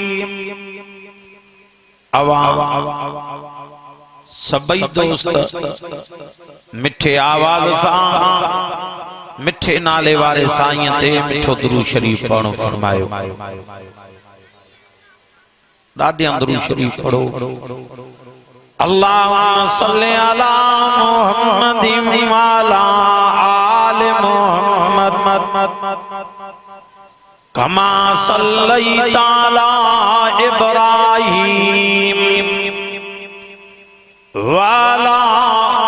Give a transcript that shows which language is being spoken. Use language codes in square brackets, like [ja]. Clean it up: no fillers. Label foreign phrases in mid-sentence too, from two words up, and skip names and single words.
[sd] अवाम सबई दोस्त मिठे आवाज़ सां मिठे नाले वारे साईं ते मिठो दुरूद शरीफ पढ़ो फरमायो। ॾाढियां दुरूद शरीफ पढ़ो। [ar] اللهم صل على محمد وعلى آل محمد كما صليت على إبراهيم وعلى